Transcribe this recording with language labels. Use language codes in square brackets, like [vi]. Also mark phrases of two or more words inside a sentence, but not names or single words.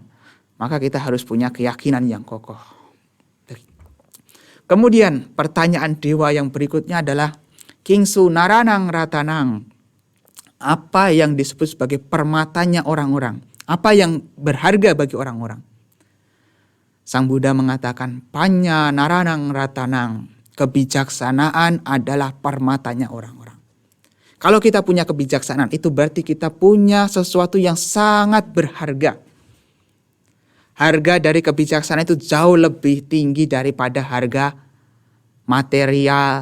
[id] Maka kita harus punya keyakinan yang kokoh. Kemudian pertanyaan dewa yang berikutnya adalah [pi] Kingsu naranang ratanang. [id] Apa yang disebut sebagai permatanya orang-orang? Apa yang berharga bagi orang-orang? Sang Buddha mengatakan [pi] panya naranang ratanang. [id] Kebijaksanaan adalah permatanya orang-orang. Kalau kita punya kebijaksanaan, itu berarti kita punya sesuatu yang sangat berharga. Harga dari kebijaksanaan itu jauh lebih tinggi daripada harga material.